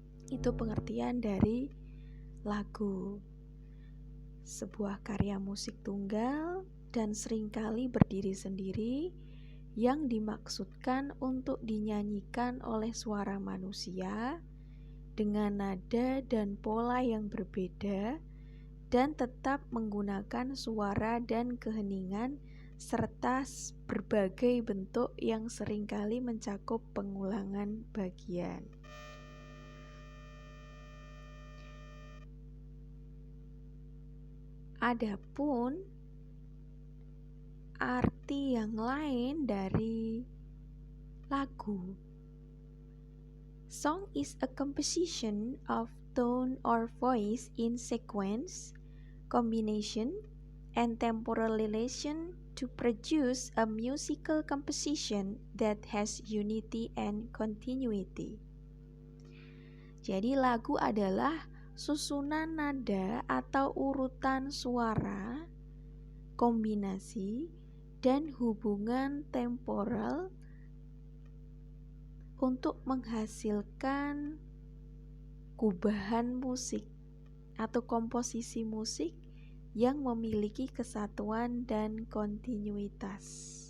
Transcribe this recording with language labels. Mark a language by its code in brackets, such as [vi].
[id] Itu pengertian dari lagu. Sebuah karya musik tunggal dan seringkali berdiri sendiri yang dimaksudkan untuk dinyanyikan oleh suara manusia dengan nada dan pola yang berbeda dan tetap menggunakan suara dan keheningan serta berbagai bentuk yang seringkali mencakup pengulangan bagian. Adapun arti yang lain dari lagu. [en] Song is a composition of tone or voice in sequence, combination, and temporal relation to produce a musical composition that has unity and continuity. [id] Jadi lagu adalah susunan nada atau urutan suara, kombinasi, dan hubungan temporal untuk menghasilkan gubahan musik atau komposisi musik yang memiliki kesatuan dan kontinuitas.